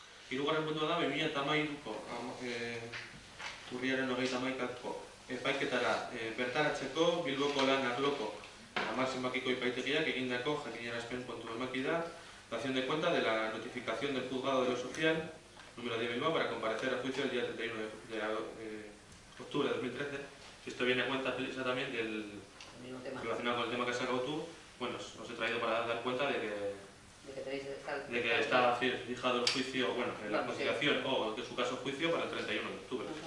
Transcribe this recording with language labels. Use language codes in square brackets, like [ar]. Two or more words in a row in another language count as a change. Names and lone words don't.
[eu] Hirugarren puntua da, 2013ko urriaren 31ko epaiketara bertaratzeko Bilboko lan arloko hamar zenbakiko epaitegiak egindako jakinarazpen kontu emaki da [es] dación de cuenta de la notificación del juzgado de lo social número 10 Bilbao para comparecer a juicio el día 31 de octubre de 2013. Esto viene a cuenta también del relacionado con el tema que has sacado tú. Bueno, os he traído para dar cuenta de que está fijado el juicio, bueno, la conciliación o en su caso juicio para el 31 de octubre.